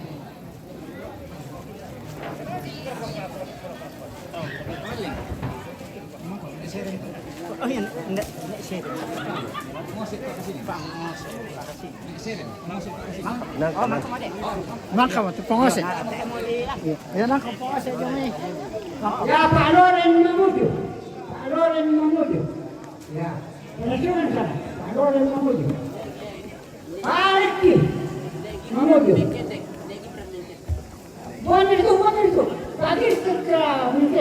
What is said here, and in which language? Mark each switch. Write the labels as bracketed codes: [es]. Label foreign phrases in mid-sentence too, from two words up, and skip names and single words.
[id] Oh iya, enggak share. Nangkap tu pengosek. Ya nangkap pengosek ni. Ya Pak Loren Mamuju. Pak Loren Mamuju. Ya. Pensiunan sana. Pak Loren Mamuju. Pak Riki. mobil. Bukan itu. Pagi segera mungkin.